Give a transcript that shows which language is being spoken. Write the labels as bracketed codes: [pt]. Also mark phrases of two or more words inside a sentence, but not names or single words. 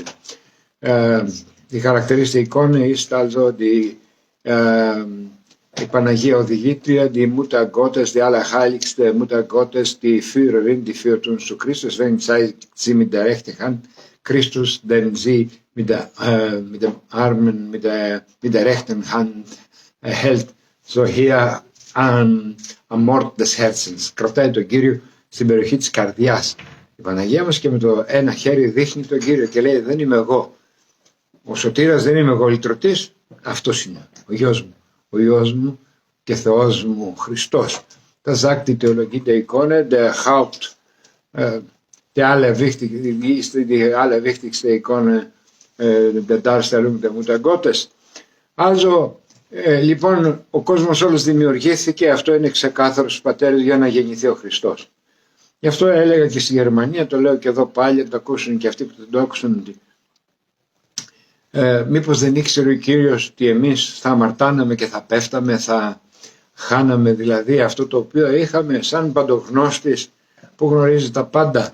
[de] Die charakteristische Ikone ist also die [el] Παναγία Οδηγήτρια, [de] die Mutter Gottes, die allerheiligste Mutter Gottes, die Führerin, die führt uns zu Christus, deswegen zeigt sie mit der rechten Hand Christus, den sie mit dem Armen, mit der rechten Hand hält, so hier am Mord des Herzens. [el] Κρατάει τον Κύριο στην περιοχή της καρδιάς. Η Παναγία μας και με το ένα χέρι δείχνει τον Κύριο και λέει δεν είμαι εγώ. Ο σωτήρας δεν είμαι εγώ, λυτρωτής, αυτός είναι ο γιος μου. Ο Υιός μου και Θεός μου, Χριστός. [de] Das sagt die Theologie der Ikone, der die allerwichtigste Ikone der Darstellung der Mutter Gottes. Also, [el] λοιπόν, ο κόσμος όλος δημιουργήθηκε, αυτό είναι ξεκάθαρο στους πατέρες για να γεννηθεί ο Χριστός. Γι' αυτό έλεγα και στη Γερμανία, το λέω και εδώ πάλι, να το ακούσουν και αυτοί που δεν το άκουσαν, ότι μήπως δεν ήξερε ο Κύριος ότι εμείς θα αμαρτάναμε και θα πέφταμε, θα χάναμε δηλαδή αυτό το οποίο είχαμε σαν παντογνώστης που γνωρίζει τα πάντα.